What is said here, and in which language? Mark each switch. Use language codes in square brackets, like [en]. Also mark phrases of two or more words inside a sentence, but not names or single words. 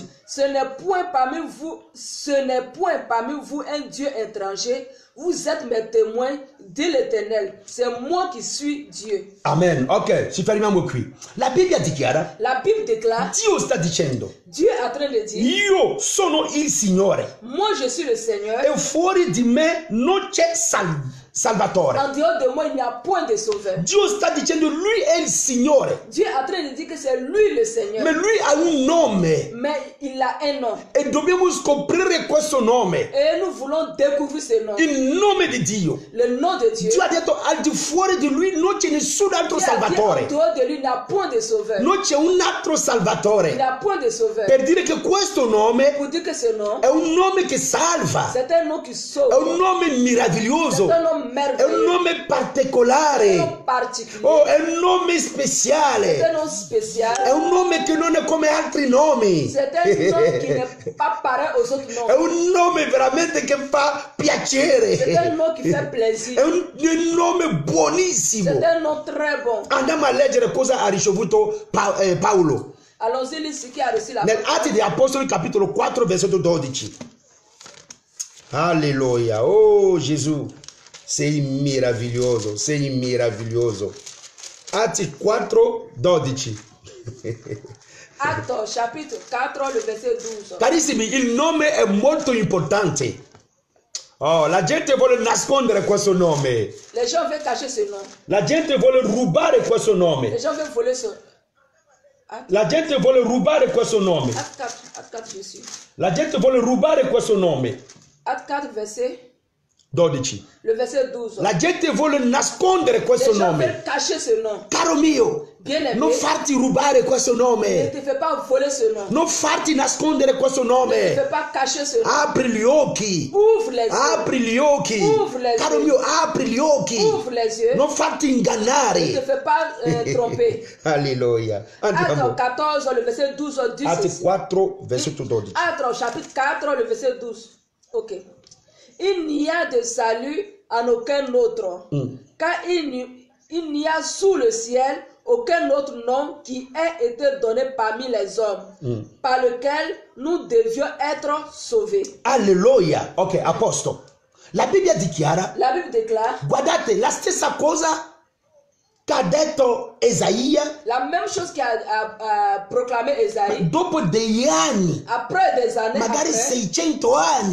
[fr] Ce n'est point parmi vous un Dieu étranger. Vous êtes mes témoins, dit l'Éternel. C'est moi qui suis Dieu. [it] Amen. Ok, ci fermiamo qui. La Bibbia dichiara, [fr] La Bible déclare, [it] Dio sta dicendo, [fr] Dieu est en train de dire, [it] io sono il Signore [fr] moi je suis le Seigneur. [it] e fuori di me non c'è Salvatore. [fr] En dehors de moi, il n'y a point de sauveur. [it] Dio sta dicendo, lui è il Signore, [fr] Dieu est en train de dire que c'est lui le Seigneur. [it] ma lui ha un nome [fr] Mais il a un nom. [it] e dobbiamo scoprire questo nome, [fr] Et nous voulons découvrir ce nom. [it] il nome di Dio. [fr] Le nom de Dieu. [it] Dio ha detto, al di fuori di lui non c'è nessun altro [fr] Dieu a dit, en [it] Salvatore, [fr] dehors de lui, il n'y a point de sauveur. [it] non c'è un altro [fr] Il [it] Salvatore, [fr] n'y a point de sauveur. [it] per dire che questo nome [fr] Pour dire que ce nom, [it] è un nome che salva, [fr] c'est un nom qui sauve. [it] è un nome meraviglioso, [fr] C'est un nom [it] è un [fr] merveilleux. [it] nome [fr] C'est un [it] particolare, [fr] nom particulier. [it] oh, è un nome [fr] C'est [it] speciale, [fr] un nom spécial. [it] è un nome che non è come altri nomi, [fr] C'est un nom qui n'est pas pareil aux autres [it] è [fr] noms. [it] un nome veramente che fa [fr] C'est [it] piacere, [fr] un nom qui fait [it] è [fr] plaisir. [it] un nome buonissimo. [fr] C'est un nom très bon. [it] Andiamo a leggere cosa ha ricevuto Paolo [fr] Allons-y, lire ce qui a reçu la [it] nell'Atti degli Apostoli capitolo 4 versetto 12. Alleluia. Oh Gesù, sei meraviglioso, sei meraviglioso. Atti 4, 12. [fr] Actes chapitre 4, le verset 12. [it] Carissimi, il nome è molto importante. Oh, la gente vuole nascondere questo nome. [fr] Les gens veulent cacher ce nom. [it] La gente vuole rubare questo nome. [fr] Les gens veulent voler ce nom. [it] La gente vuole rubare questo nome. [fr] Acte 4, Jésus. [it] La gente vuole rubare questo nome. [fr] Acte 4, verset 12. Le verset 12. [it] La gente vuole nascondere questo [fr] Les gens [it] nome. [fr] veulent cacher ce nom. [it] Caro mio, [fr] Bien-aimé, [it] non farti rubare questo [fr] ne [it] nome. [fr] te fais pas voler ce nom. [it] Non farti nascondere questo [fr] Ne te [it] nome. [fr] fais pas cacher ce nom. [it] Apri gli occhi. [fr] Ouvre les yeux. [it] Apri gli occhi. [fr] Ouvre les [it] Caro [fr] yeux. [it] mio, apri gli occhi. [fr] Ouvre les yeux. [it] Non farti [fr] Ne te [it] ingannare. [fr] fais pas tromper. [it] Alleluia. Andiamo. [fr] Acte 14, le verset 12 dit [it] Atti [fr] ceci. [it] 4, versetto 12. [fr] Acte chapitre 4, le verset 12. Ok. Il n'y a de salut en aucun autre, car il n'y a sous le ciel aucun autre nom qui ait été donné parmi les hommes, par lequel nous devions être sauvés. [it] Alleluia. Ok, a posto. La Bibbia dichiara, [fr] La Bible déclare [it] guardate, la stessa cosa che ha detto Esaia [fr] la même chose qu'a proclamé Esaïe. [it] dopo degli anni, [fr] Après des années [it] magari [fr] après, [it] 600 anni.